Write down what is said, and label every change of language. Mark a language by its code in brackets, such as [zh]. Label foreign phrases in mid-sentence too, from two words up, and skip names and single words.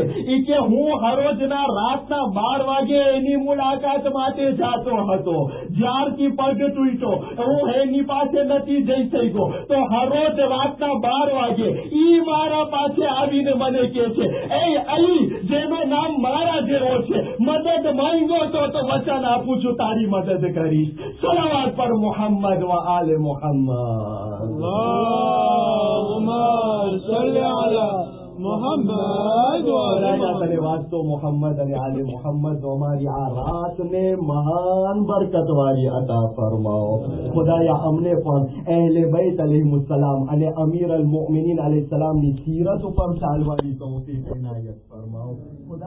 [gu] ઈ કે હું હરોજના રાતના 12 વાગે એની મુલાકાત માટે જાતો હતો, જ્યારથી પગ તૂટ્યો હું એની પાસે નથી જઈ શક્યો તો હરોજ રાતના 12 વાગે ઈ મારા પાસે આવીને મને કે છે એ અલી જેનું નામ મારા જેવો છે, મદદ માંગો તો વચન આપું છું તારી મદદ કરીશ. [ur] صلوات پر محمد و آل محمد. [ar] اللهم صل على محمد [gu] તને વાંચતો મોહમ્મદ અને આલે મોહમ્મદ અમારી આ રાતને મહાન બરકત વાળી અતા ફરમાવો. ખુદાયા અમને પણ અહેલે બૈત અલૈહિસ્સલામ અને અમીર અલ મુમિનીન અલૈહિસ્સલામની સીરત ઉપર ચાલવાની તૌફીક ઇનાયત ફરમાવો.